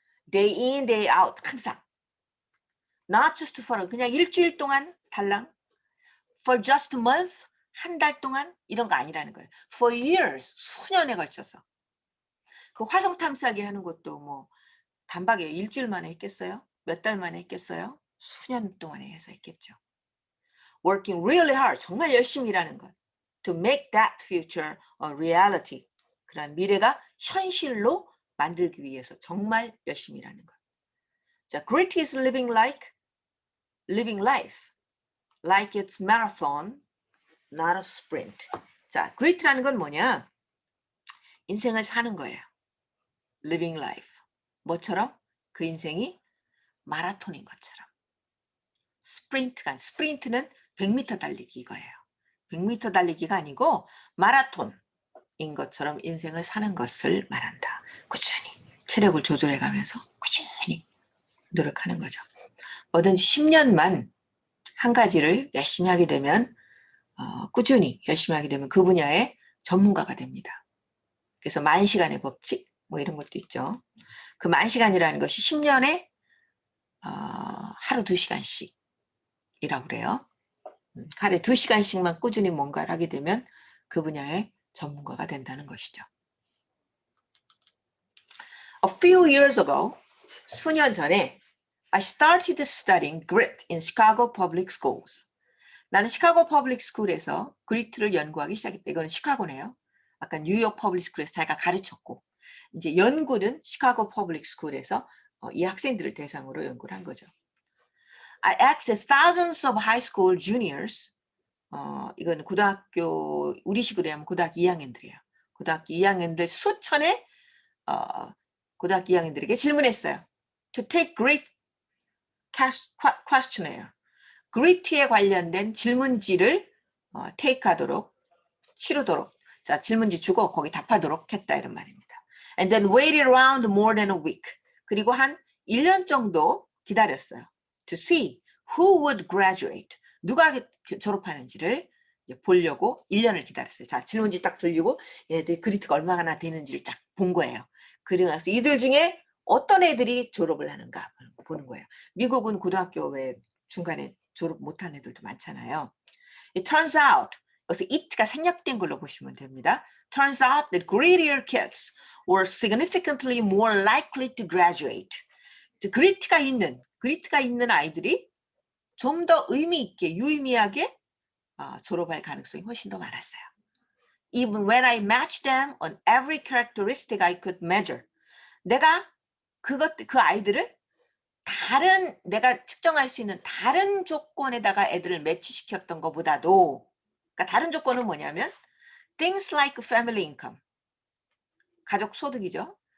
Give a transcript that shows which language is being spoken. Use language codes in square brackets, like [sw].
[en] Day in, day out, [ko] 항상. [en] Not just for, [ko] 그냥 일주일 동안 달랑. [en] For just a month, [ko] 한 달 동안 이런 거 아니라는 거예요. [en] For years, [ko] 수년에 걸쳐서. 그 화성 탐사기 하는 것도 뭐 단박에 일주일 만에 했겠어요? 몇 달 만에 했겠어요? 수년 동안에 해서 했겠죠. [en] Working really hard, [ko] 정말 열심히 일하는 것. [en] To make that future a reality. [ko] 그런 미래가 현실로 만들기 위해서 정말 열심히 일하는 것. [en] 자, grit is living life like it's marathon, not a sprint. [ko] 자, grit라는 건 뭐냐? 인생을 사는 거예요. [en] living life. [ko] 뭐처럼? 그 인생이 마라톤인 것처럼. 스프린트는 100m 달리기 이거예요. 100m 달리기가 아니고 마라톤인 것처럼 인생을 사는 것을 말한다. 꾸준히 체력을 조절해 가면서 꾸준히 노력하는 거죠. 뭐든지 10년만 한 가지를 열심히 하게 되면 꾸준히 열심히 하게 되면 그 분야의 전문가가 됩니다. 그래서 10,000시간의 법칙 뭐 이런 것도 있죠. 그 10,000시간이라는 것이 10년에 하루 2시간씩이라고 그래요. 하루에 2시간씩만 꾸준히 뭔가를 하게 되면 그 분야의 전문가가 된다는 것이죠. [en] A few years ago, [ko] 수년 전에 [en] I started studying grit in Chicago Public Schools. [ko] 나는 시카고 퍼블릭 스쿨에서 그리트를 연구하기 시작했다. 이건 시카고네요. 아까 뉴욕 퍼블릭 스쿨에서 자기가 가르쳤고 이제 연구는 시카고 퍼블릭 스쿨에서 이 학생들을 대상으로 연구를 한 거죠. [en] I asked thousands of high school juniors. [ko] 이건 고등학교 우리식으로 하면 고등학교 2학년들이에요. 고등학교 2학년들 수천의 고등학교 2학년들에게 질문했어요. [en] To take great questionnaire. [ko] 그리트에 관련된 질문지를 테이크하도록 치르도록 자 질문지 주고 거기 답하도록 했다 이런 말입니다. And then waited around more than a week. 그리고 한 1년 정도 기다렸어요. To see who would graduate. 누가 졸업하는지를 보려고 1년을 기다렸어요. 자 질문지 딱 돌리고 얘들 그리트가 얼마나 되는지를 쫙 본 거예요. 그리고 나서 이들 중에 어떤 애들이 졸업을 하는가 보는 거예요. 미국은 고등학교 왜 중간에 졸업 못한 애들도 많잖아요. [en] It turns out, [ko] 여기서 it가 생략된 걸로 보시면 됩니다. [en] Turns out that grittier kids were significantly more likely to graduate. [ko] 그리트가 있는 아이들이 좀 더 의미 있게, 유의미하게 졸업할 가능성이 훨씬 더 많았어요. [en] Even when I matched them on every characteristic I could measure. [ko] 내가 그 아이들을 다른 내가 측정할 수 있는 다른 조건에다가 애들을 매치시켰던 것보다도 그러니까 다른 조건은 뭐냐면 [en] things like family income [ko] 가족 소득이죠.